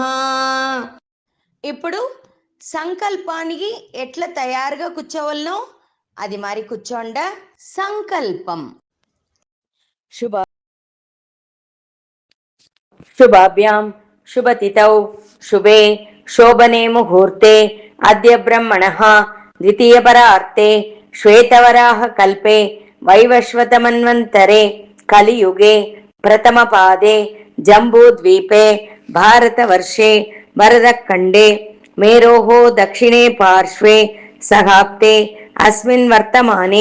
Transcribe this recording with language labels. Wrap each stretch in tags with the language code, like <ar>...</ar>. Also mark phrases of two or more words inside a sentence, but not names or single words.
<te>ఇప్పుడు సంకల్పానికి ఎట్లా తయారుగా కూర్చోవాలనో అది మరి కూర్చోండా. సంకల్పం.</te> <sa>శుభాభ్యాం శుభతిథౌ శుభే శోభనే ముహూర్తే अद्य ब्रह्मणः द्वितीयपरार्ते श्वेतवराहकल्पे वैवस्वतमन्वन्तरे कलियुगे प्रथमपादे जम्बूद्वीपे भारतवर्षे भरतखण्डे मेरोः दक्षिणे पार्श्वे सहाब्दे अस्मिन् वर्तमाने</sa>